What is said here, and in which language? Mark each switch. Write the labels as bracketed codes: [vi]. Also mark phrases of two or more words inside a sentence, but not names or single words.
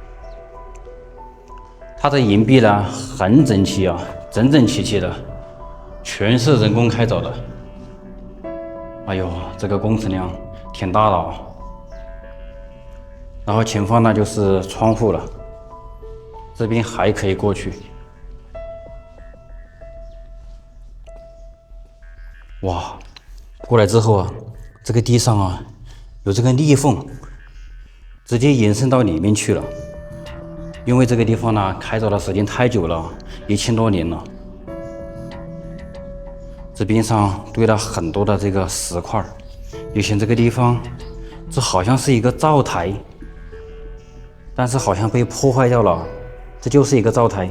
[zh] 它的岩壁呢很整齊啊，整整齊齊的， 全是人工開鑿的。哎呦，這個工程量挺大的啊。然後前方呢就是窗戶了，這邊還可以過去。哇，過來之後啊，這個地上啊有這個裂縫，直接延伸到裡面去了。因為這個地方呢開鑿的時間太久了，1000多年了。這邊上堆了很多的這個石塊，以前這個地方這好像是一個灶台，但是好像被破壞掉了。這就是一個灶台。